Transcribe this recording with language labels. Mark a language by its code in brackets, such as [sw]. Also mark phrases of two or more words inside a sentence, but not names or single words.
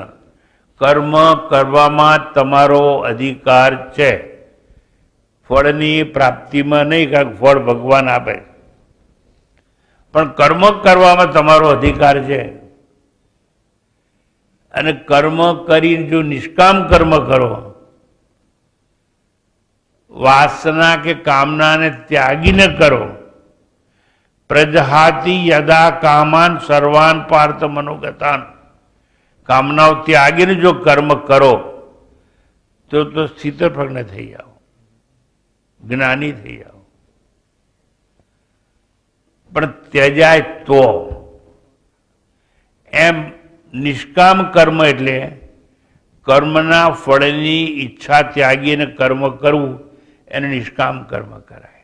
[gu] કર્મ કરવામાં તમારો અધિકાર છે, ફળની પ્રાપ્તિમાં નહીં, કારણ કે ફળ ભગવાન આપે, પણ કર્મ કરવામાં તમારો અધિકાર છે. અને કર્મ કરીને જો નિષ્કામ કર્મ કરો, વાસના કે કામનાને ત્યાગીને કરો, [sa] પ્રજહાતિ યદા કામાન સર્વાન પાર્થ મનોગતાન, [gu] કામનાઓ ત્યાગીને જો કર્મ કરો તો સ્થિતપ્રજ્ઞ થઈ જાઓ, જ્ઞાની થઈ જાઓ. પણ ત્યજાય તો એમ નિષ્કામ કર્મ એટલે કર્મના ફળની ઈચ્છા ત્યાગીને કર્મ કરવું, એને નિષ્કામ કર્મ કરાય.